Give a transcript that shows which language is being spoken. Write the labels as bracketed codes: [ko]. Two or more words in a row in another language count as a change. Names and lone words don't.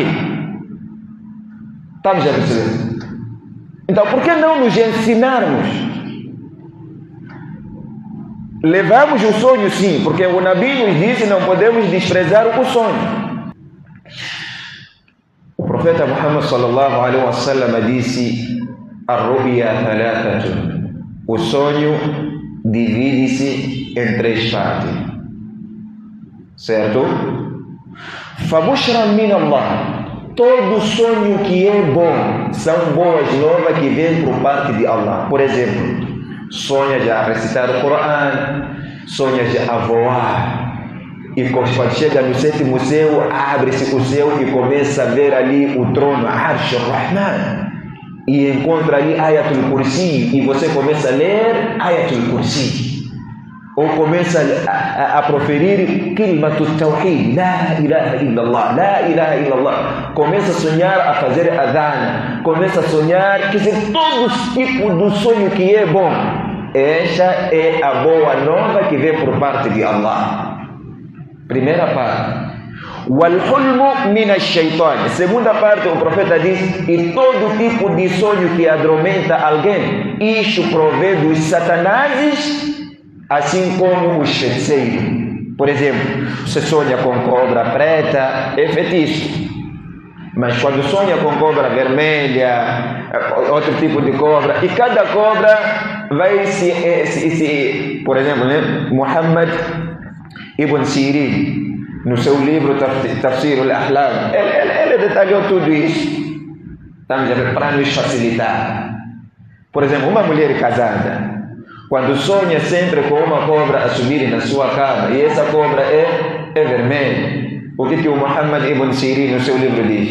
[pt] Estamos a perceber? Então, por que não nos ensinarmos? Levamos o sonho, sim, porque o Nabi nos disse não podemos desprezar o sonho. O profeta Muhammad [ar] صلى الله عليه وسلم [pt] disse: [ar] "الرؤيا ثلاثة." [pt] O sonho divide-se em 3 partes. Certo? [ar] فبشرى من الله. [pt] Todo sonho que é bom são boas novas que vêm por parte de Allah. Por exemplo, sonha de recitar o Coran, sonha de voar. E quando chega no 7º céu, abre-se o céu e começa a ver ali o trono, [ar] عرش الرحمن. [pt] E encontra ali Ayatul Kursi. E você começa a ler Ayatul Kursi. Ou começa a proferir [ar] كلمة التوحيد, لا إله إلا الله، لا إله إلا الله. [pt] Começa a sonhar a fazer adhan. Começa a sonhar, quer dizer, todos os tipos do sonho que é bom. Esta é a boa nova que vem por parte de Allah. Primeira parte. [ar] والحلم من الشيطان. [pt] Segunda parte, o profeta diz: e todo tipo de sonho que adormenta alguém, isso provém dos satanases, assim como os feiticeiros. Por exemplo, você sonha com cobra preta, é feitiço. Mas quando sonha com cobra vermelha, outro tipo de cobra, e cada cobra vai por exemplo, né? Muhammad Ibn Sirin, no seu livro Tafsir al-Ahlam, ele detalhou tudo isso. Estamos a ver, para nos facilitar. Por exemplo, uma mulher casada, quando sonha sempre com uma cobra a subir na sua cama, e essa cobra é vermelha, o que o Muhammad Ibn Sirin no seu livro diz?